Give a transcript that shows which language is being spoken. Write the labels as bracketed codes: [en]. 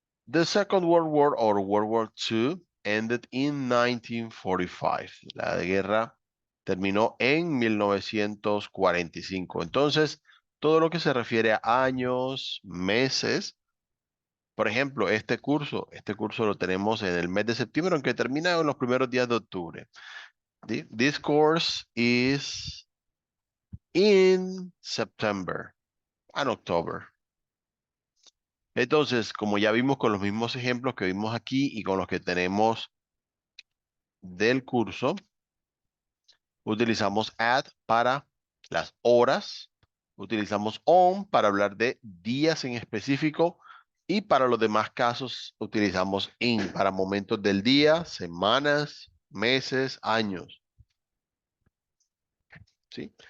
[en] The Second World War or World War II ended in 1945. [es] La guerra terminó en 1945. Entonces, todo lo que se refiere a años, meses, por ejemplo, este curso lo tenemos en el mes de septiembre, aunque termina en los primeros días de octubre. [en] This course is in September and October. [es] Entonces, como ya vimos con los mismos ejemplos que vimos aquí y con los que tenemos del curso, utilizamos at para las horas, utilizamos on para hablar de días en específico y para los demás casos utilizamos in para momentos del día, semanas, meses, años, ¿sí?